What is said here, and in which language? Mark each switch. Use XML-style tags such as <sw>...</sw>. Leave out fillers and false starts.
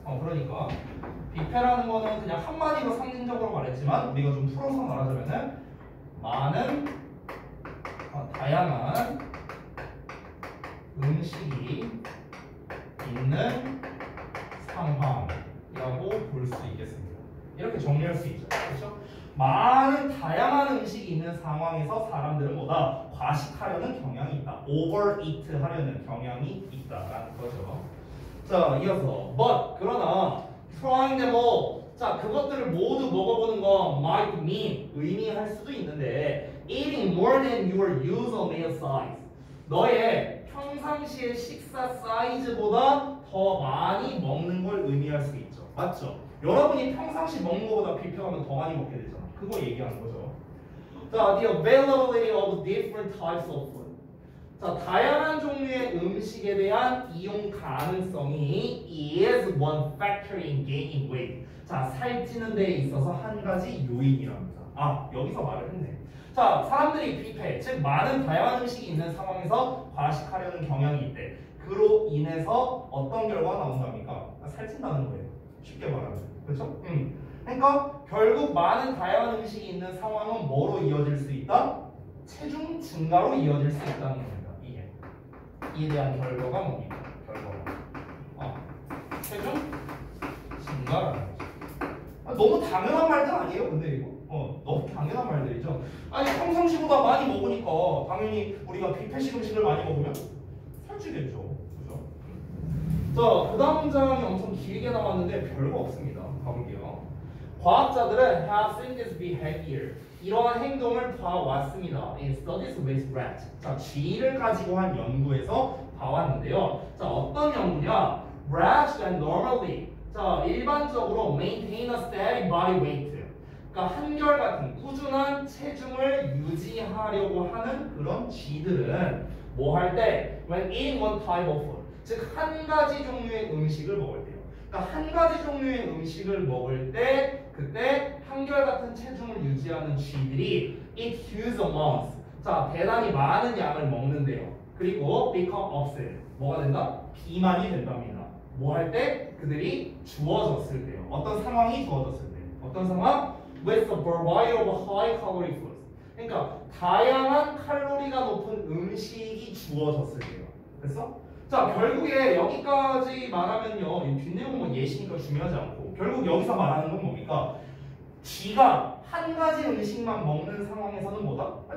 <ko>그러니까 뷔페라는 거는 그냥 한마디로 상징적으로 말했지만 우리가 좀 풀어서 말하자면은 많은 다양한 음식이 있는 상황이라고 볼 수 있겠습니다. 이렇게 정리할 수 있죠. 그렇죠? 많은 다양한 음식이 있는 상황에서 사람들은 뭐다? 과식하려는 경향이 있다. overeat 하려는 경향이 있다라는 거죠.</ko> <en>자, 이어서 but 그러나 trying them all.</en> <ko>자, 그것들을 모두 먹어보는 거</ko> <en>might mean</en> <ko>의미할 수도 있는데</ko> <en>eating more than your usual meal size.</en> <ko>너의 평상시의 식사 사이즈보다 더 많이 먹는 걸 의미할 수 있죠. 맞죠? 여러분이 평상시 먹는 것보다 뷔페 가면 더 많이 먹게 되잖아. 그거 얘기하는 거죠.</ko> <en>자, the availability of different types of food.</en> <ko>자, 다양한 종류의 음식에 대한 이용 가능성이</ko> <en>is one factor in gaining weight.</en> <ko>자, 살찌는 데 있어서 한 가지 요인이랍니다. 여기서 말을 했네. 자, 사람들이 뷔페, 즉 많은 다양한 음식이 있는 상황에서 과식하려는 경향이 있대. 그로 인해서 어떤 결과가 나온답니까? 살찐다는 거예요. 쉽게 말하면. 그렇죠? 그러니까 결국 많은 다양한 음식이 있는 상황은 뭐로 이어질 수 있다? 체중 증가로 이어질 수 있다는 겁니다. 이에 대한 결과가 뭡니까? 결과가 체중 증가라는 거죠. 너무 당연한 말들 아니에요? 근데 이거 너무 당연한 말들이죠. 아니 평상시보다 많이 먹으니까 당연히 우리가 뷔페식 음식을 많이 먹으면 살찌겠죠. 그죠? 자, 그 다음 문장이 엄청 길게 나왔는데 별거 없습니다. 가볼게요.</ko> <en>과학자들은 have seen this behavior.</en> <ko>이러한 행동을 봐왔습니다.</ko> <en>In studies with rats.</en> <ko>자, 쥐를 가지고 한 연구에서 봐왔는데요. 자, 어떤 연구냐?</ko> <en>Rats that normally 자, 일반적으로 maintain a steady body weight.</en> <ko>그러니까 한결같은 꾸준한 체중을 유지하려고 하는 그런 쥐들은 뭐 할 때</ko> <en>when eating one type of food,</en> <ko>즉 한 가지 종류의 음식을 먹을 때요. 그러니까 한 가지 종류의 음식을 먹을 때 그때 한결같은 체중을 유지하는 쥐들이</ko> <en>eat huge amounts,</en> <ko>자 대단히 많은 양을 먹는데요. 그리고</ko> <en>become obsessed,</en> <ko>뭐가 된다? 비만이 된답니다. 뭐 할 때? 그들이 주어졌을 때요. 어떤 상황이 주어졌을 때. 어떤 상황?</ko> <en>With a variety of high calorie foods.</en> <ko>그러니까 다양한 칼로리가 높은 음식이 주어졌을 때요. 됐어? 자, 결국에 여기까지 말하면요. 이 뒷내용은 뭐 예시니까 중요하지 않고 결국 여기서 말하는 건 뭡니까? 쥐가 한 가지 음식만 먹는 상황에서는 뭐다?</ko>